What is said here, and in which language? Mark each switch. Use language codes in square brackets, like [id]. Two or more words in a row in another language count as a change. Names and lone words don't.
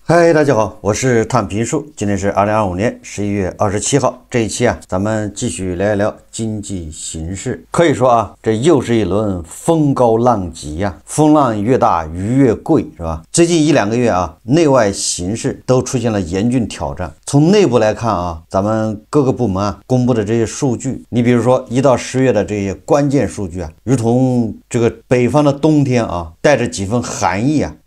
[zh] 嗨，大家好，我是探评术。今天是2025年11月27号。这一期啊，咱們繼續聊一聊經濟形勢。可以說啊，這又是一輪風高浪急呀，風浪越大魚越貴，是吧？最近1、2個月啊，內外形勢都出現了嚴峻挑戰。從內部來看啊，咱們各個部門啊公布的這些數據，你比如說1到10月的這些關鍵數據啊，如同這個北方的冬天啊，帶着幾分寒意啊。